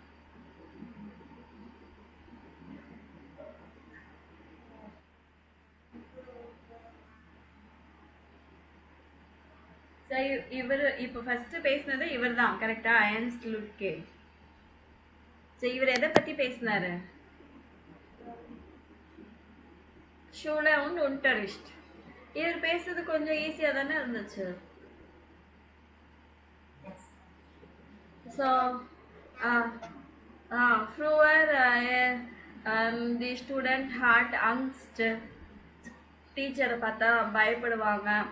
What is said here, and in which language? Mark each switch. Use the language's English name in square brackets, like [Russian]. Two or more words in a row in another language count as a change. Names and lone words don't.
[Tamil] ஸோ இவர் இப்போ ஃபர்ஸ்ட் பேசினது இவர் தான் கரெக்டா? Ernst Lübke. ஸோ இவர் எதை பற்றி பேசினாரு? [German] Schule und Unterricht. [Tamil] இவர் பேசுறது கொஞ்சம் ஈஸியாக தானே இருந்துச்சு. ஸோ [German] früher die Studenten hatten Angst, [Tamil] டீச்சரை பார்த்தா பயப்படுவாங்க.